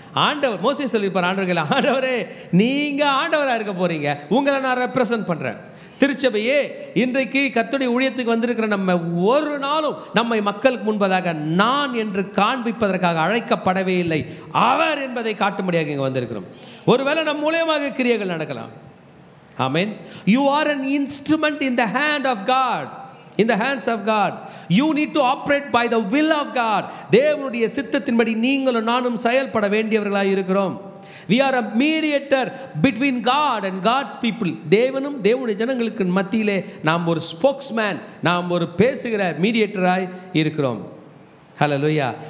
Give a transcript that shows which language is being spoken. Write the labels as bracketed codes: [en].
[ta] ஆண்டவர் மோசே சொல்லியிருப்பார் ஆண்டவர்களே, ஆண்டவரே நீங்கள் ஆண்டவராக இருக்க போகிறீங்க, உங்களை நான் ரெப்ரசன்ட் பண்ணுறேன். திருச்சபையே, இன்றைக்கு கர்த்தருடைய ஊழியத்துக்கு வந்திருக்கிற நம்ம ஒரு நாளும் நம்மை மக்களுக்கு முன்பதாக நான் என்று காண்பிப்பதற்காக அழைக்கப்படவே இல்லை, அவர் என்பதை காட்டும்படியாக இங்கே வந்திருக்கிறோம். ஒருவேளை நம் மூலமாக கிரியைகள் நடக்கலாம். ஆமென். [en] You are an instrument in the hand of God. In the hands of God. You need to operate by the will of God. [ta] தேவனுடைய சித்தத்தின்படி நீங்களும் நானும் செயல்பட வேண்டியவர்களாக இருக்கிறோம். [en] We are a mediator between God and God's people. [ta] தேவனும் தேவனுடைய ஜனங்களுக்கு மத்தியிலே நாம் ஒரு ஸ்போக்ஸ்மேன், நாம் ஒரு பேசுகிற மீடியேட்டராய் இருக்கிறோம். ஹல்லேலூயா.